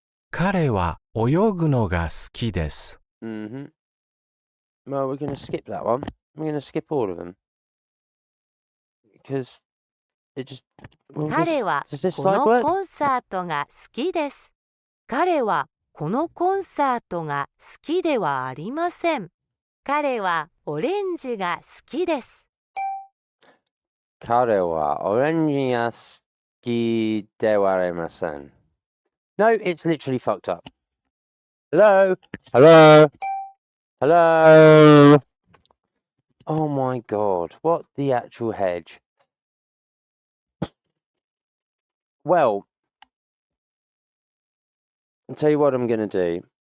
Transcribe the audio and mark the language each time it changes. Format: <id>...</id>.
<ja>彼は泳ぐのが好きです。 Mm-hmm.</ja> <en>Well, we're going to skip that one. We're going to skip all of them. Because it just... Well,</en> <ja>彼は</ja> <en>does this</en> <ja>こ</ja> <en>slide</en> <ja>の</ja> <en>work?</en> <ja>コンサートが好きです。彼はこのコンサートが好きではありません。彼はオレンジが好きです。彼はオレンジが好きではありません。</ja> <en>No, it's literally fucked up. Hello? Hello? Hello? Oh my god, what the actual hedge? Well, I'll tell you what I'm going to do.</en>